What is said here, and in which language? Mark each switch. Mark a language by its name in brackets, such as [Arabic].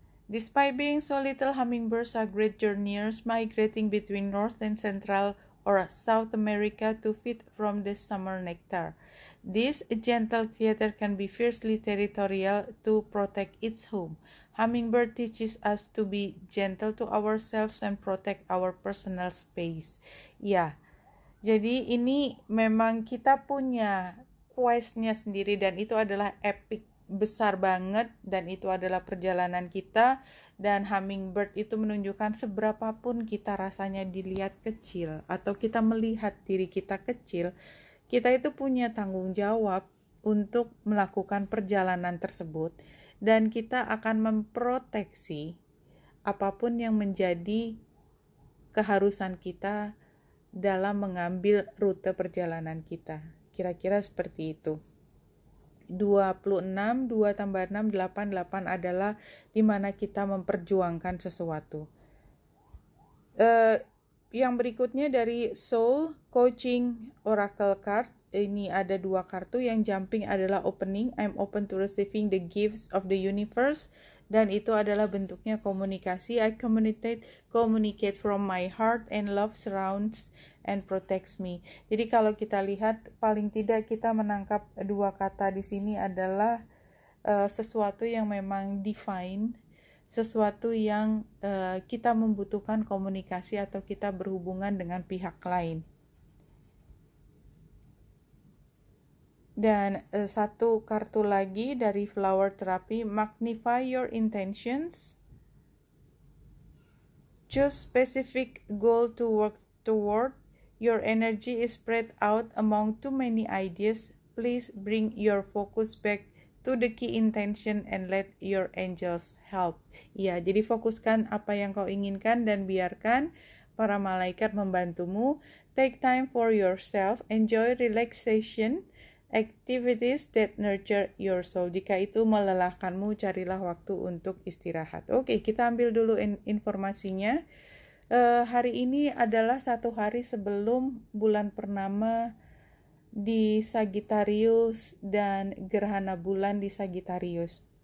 [English] Despite being so little, hummingbirds are great journeyers, migrating between North and Central or South America to feed from the summer nectar. This gentle creature can be fiercely territorial to protect its home. Hummingbird teaches us to be gentle to ourselves and protect our personal space. [Indonesian] Ya, jadi ini memang kita punya quest-nya sendiri, dan itu adalah epic, besar banget, dan itu adalah perjalanan kita. Dan hummingbird itu menunjukkan seberapapun kita rasanya dilihat kecil atau kita melihat diri kita kecil, kita itu punya tanggung jawab untuk melakukan perjalanan tersebut, dan kita akan memproteksi apapun yang menjadi keharusan kita dalam mengambil rute perjalanan kita. Kira-kira seperti itu. 26, 2 tambah 6, 8, 8 adalah dimana kita memperjuangkan sesuatu. Yang berikutnya dari Soul Coaching Oracle Card, ini ada 2 kartu. Yang jumping adalah opening, [English] I'm open to receiving the gifts of the universe, [Indonesian] dan itu adalah bentuknya komunikasi. [English] I communicate from my heart, and love surrounds and protects me. [Indonesian] Jadi kalau kita lihat, paling tidak kita menangkap 2 kata di sini adalah sesuatu yang memang divine, sesuatu yang kita membutuhkan komunikasi atau kita berhubungan dengan pihak lain. Dan satu kartu lagi dari Flower Therapy, Magnify Your Intentions. [English] Choose specific goal to work toward. Your energy is spread out among too many ideas. Please bring your focus back to the key intention and let your angels help. [Indonesian] Ya, jadi fokuskan apa yang kau inginkan dan biarkan para malaikat membantumu. [English] Take time for yourself. Enjoy relaxation activities that nurture your soul. [Indonesian] Jika itu melelahkanmu, carilah waktu untuk istirahat. Oke, kita ambil dulu informasinya. Hari ini adalah satu hari sebelum bulan purnama di Sagittarius dan gerhana bulan di Sagittarius.